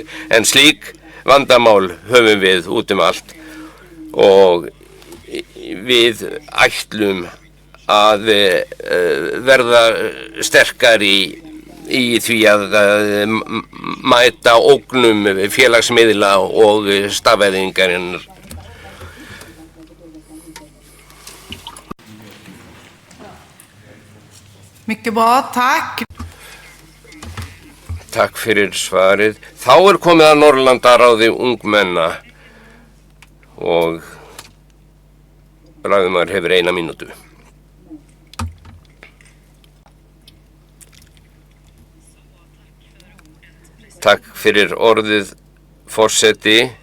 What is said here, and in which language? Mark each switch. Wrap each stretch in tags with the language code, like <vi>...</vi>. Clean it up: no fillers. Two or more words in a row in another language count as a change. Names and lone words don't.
<is>En slík vandamál höfum við út allt og við ætlum að verða sterkari í því að mæta ógnum félagsmiðla og stafvæðingarinnar.</is> <sv>Mycket bra, tack.</sv> <is>Takk fyrir svarið. Þá komið að Norðurlandaráði ungmenna og ræðumaður hefur 1 mínútu. Takk fyrir orðið, forseti.</is>